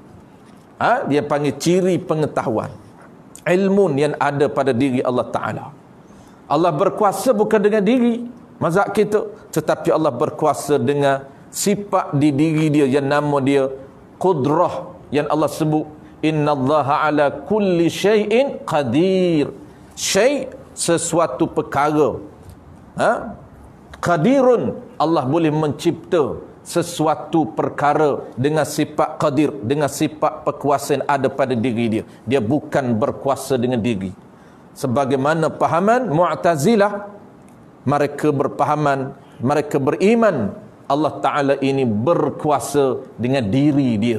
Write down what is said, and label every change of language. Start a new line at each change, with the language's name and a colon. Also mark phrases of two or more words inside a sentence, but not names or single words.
Malay: Dia panggil ciri pengetahuan, ilmu yang ada pada diri Allah Ta'ala. Allah berkuasa bukan dengan diri mazhab kita, tetapi Allah berkuasa dengan sifat di diri dia yang nama dia qudrah, yang Allah sebut
Arabic: إن الله على كل شيء قدير.
Malay: Syai', sesuatu perkara. Qadirun, Allah boleh mencipta sesuatu perkara dengan sifat qadir, dengan sifat perkuasa yang ada pada diri dia. Dia bukan berkuasa dengan diri. Sebagaimana pahaman Mu'tazilah, mereka berpahaman, mereka beriman Allah Ta'ala ini berkuasa dengan diri dia.